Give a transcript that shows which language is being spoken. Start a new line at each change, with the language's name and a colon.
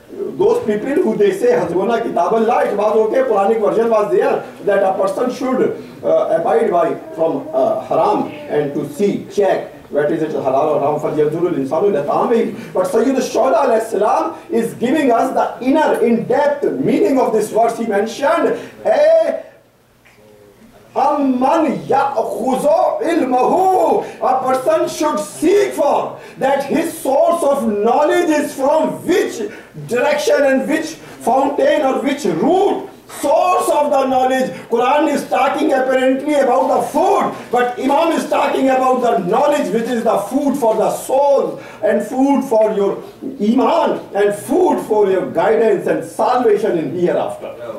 English: Those people who they say
Arabic: Hasbuna Kitab Allah,
English: it was okay, Quranic version was there, that a person should abide by from haram and to see, check what is it halal or haram.
Arabic: فَلْيَنْظُرِ الْإِنسَانُ إِلَىٰ طَعَامِهِ.
English: But Sayyid al-Shuhada alayhi salam is giving us the inner, in-depth meaning of this verse. He mentioned,
Arabic: أَمَّنْ يَأْخُذُ عِلْمَهُ.
English: A person should seek for that his source of knowledge is from which direction and which fountain or which root source of the knowledge. Quran is talking apparently about the food, but Imam is talking about the knowledge which is the food for the soul, and food for your iman, and food for your guidance and salvation in hereafter.